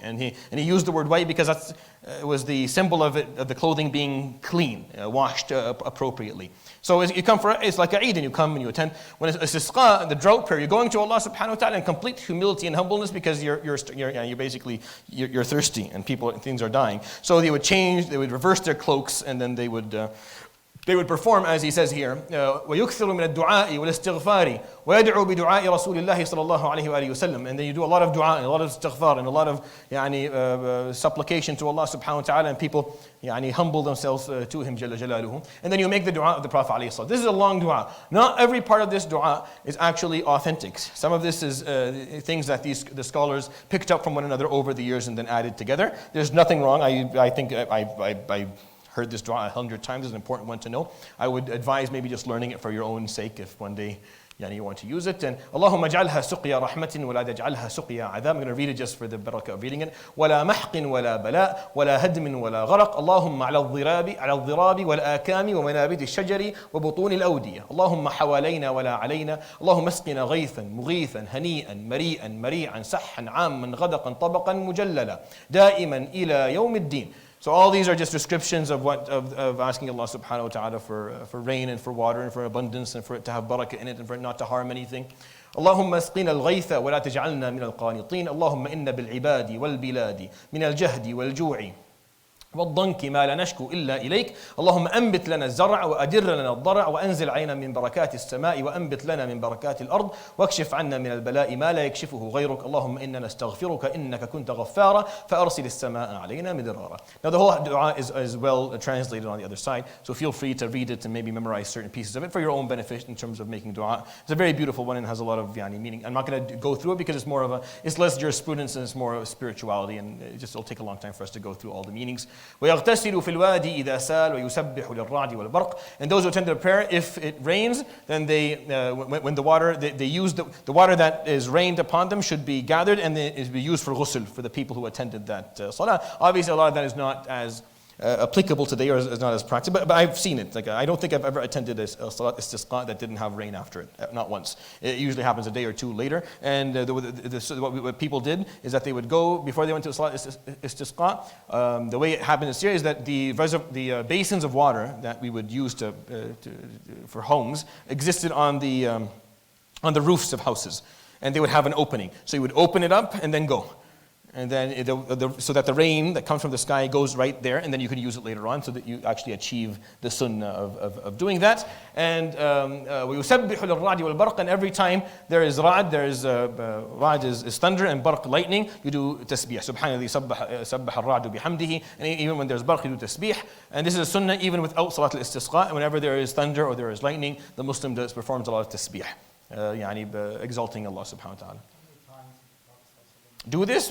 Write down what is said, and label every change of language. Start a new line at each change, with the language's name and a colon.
English: And he used the word white because that was the symbol of the clothing being clean, washed appropriately. So you come for it's like a Eid, and you come and you attend. When it's istisqa, the drought period, you're going to Allah Subhanahu wa Taala in complete humility and humbleness because you're basically you're thirsty and things are dying. So they would reverse their cloaks, and then they would they would perform, as he says here,
Arabic: وَيُكْثِرُ مِنَ الدُّعَاءِ وَالْإِسْتِغْفَارِ وَيَدْعُو بِدُعَاءِ رَسُولِ اللَّهِ صلى الله عليه وآله وسلم.
English: And then you do a lot of dua and a lot of istighfar and a lot of supplication to Allah subhanahu wa ta'ala, and people humble themselves to Him Jalla Jalaluhu. And then you make the dua of the Prophet alayhi salam. This is a long dua. Not every part of this dua is actually authentic. Some of this is things that the scholars picked up from one another over the years and then added together. There's nothing wrong. I think I heard this dua 100 times. It's an important one to know. I would advise maybe just learning it for your own sake if one day you want to use it. And
Arabic: Allahumma ja'alha suqya rahmatin wa la taj'alha suqya adhab.
English: I'm going to read it just for the barakah of reading it.
Arabic: ولا محق ولا بلاء ولا هدم ولا غرق اللهم على الضراب والآكام ومنابت الشجر وبطون الأودية اللهم حوالينا ولا علينا اللهم اسقنا غيثا مغيثا هنيئا مريئا مريعا سحا عاما غدقا طبقا مجللا دائما إلى يوم الدين.
English: So all these are just descriptions of of asking Allah subhanahu wa ta'ala for rain and for water and for abundance and for it to have barakah in it and for it not to harm anything.
Arabic: اللهم اسقنا الغيث ولا تجعلنا من القانطين اللهم إن بالعباد والبلاد من الجهد والجوع والضنك ما لا نشكو إلا إليك اللهم أنبت لنا الزرع وأدر لنا الضرع وأنزل علينا من بركات السماء وأنبت لنا من بركات الأرض واكشف عنا من البلاء ما لا يكشفه غيرك اللهم إننا نستغفرك إنك كنت غفارا فأرسل السماء علينا مدرارا.
English: Now the whole dua is well translated on the other side, so feel free to read it and maybe memorize certain pieces of it for your own benefit in terms of making dua. It's a very beautiful one and has a lot of meaning. I'm not going to go through it because it's less jurisprudence and it's more of spirituality, and it'll take a long time for us to go through all the meanings.
Arabic: ويغتسل في الوادي إذا سال ويسبح للرعد والبرق.
English: And those who attend the prayer, if it rains, then when the water, they use the water that is rained upon them should be gathered and then is be used for ghusl for the people who attended that salah. Obviously, a lot of that is not as applicable today, or is not as practical, but I've seen it. Like I don't think I've ever attended a salat istisqa that didn't have rain after it, not once. It usually happens a day or two later, and what people did is that they would go, before they went to salat istisqa, the way it happened in Syria is that the basins of water that we would use for homes existed on the roofs of houses, and they would have an opening. So you would open it up and then go. And then so that the rain that comes from the sky goes right there, and then you can use it later on, so that you actually achieve the sunnah of doing that.
Arabic: And وَيُسَبِّحُ لِلرَّعْدِ وَالْبَرْقِ.
English: And every time there is ra'd, ra'd is thunder, and barq lightning, you do tasbih. Subhanallah,
Arabic: sabbaha ar-ra'du bihamdihi.
English: And even when there's barq, you do tasbih. And this is a sunnah even without salat al-istisqa. Whenever there is thunder or there is lightning, the Muslim performs a lot of tasbih, exalting Allah subhanahu wa ta'ala. Do this?